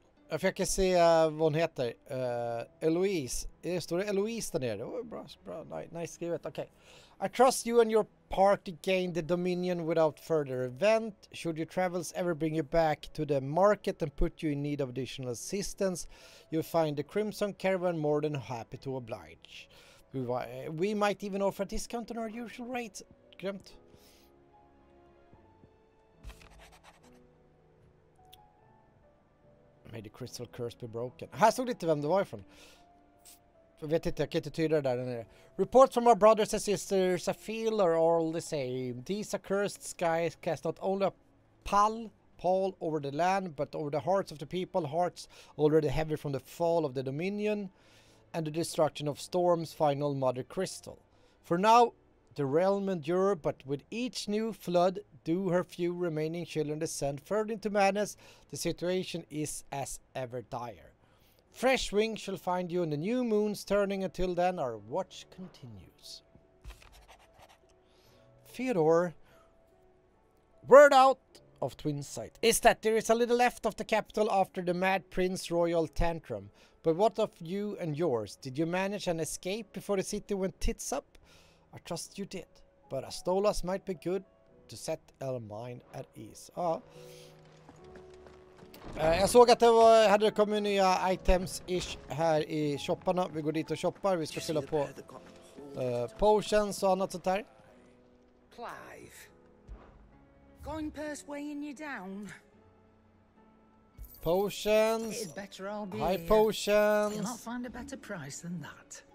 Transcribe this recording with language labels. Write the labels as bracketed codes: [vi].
[sv] Jag fick se vad hon heter. Eloise. Står det Eloise där nere? Oh, bra. Nice skrivet. Okay. [en] I trust you and your party gain the dominion without further event. Should your travels ever bring you back to the market and put you in need of additional assistance, you'll find the Crimson Caravan more than happy to oblige. We might even offer a discount on our usual rates. [sv] Grymt. [en] May the crystal curse be broken. [sv] Här stod inte vem det var ifrån. Jag vet inte, jag kan inte tyda det där nere. [en] Reports from our brothers and sisters I feel are all the same. These accursed skies cast not only a pall over the land, but over the hearts of the people, hearts already heavy from the fall of the dominion and the destruction of Storm's final mother crystal. For now, the realm endure, but with each new flood, do her few remaining children descend further into madness, the situation is as ever dire. Fresh wings shall find you in the new moons turning. Until then, our watch continues. Theodore, word out of Twin Sight is that there is a little left of the capital after the Mad Prince Royal tantrum. But what of you and yours? Did you manage an escape before the city went tits up? I trust you did, but a Stolas might be good to set our mind at ease. [sv] Ja. Jag såg att det hade kommit nya items-ish här i shopparna. Vi går dit och shoppar. Vi ska fylla på potions och annat sånt där. [en] Clive, going persuading you down. Potions. High potions. Cannot find a better price than that.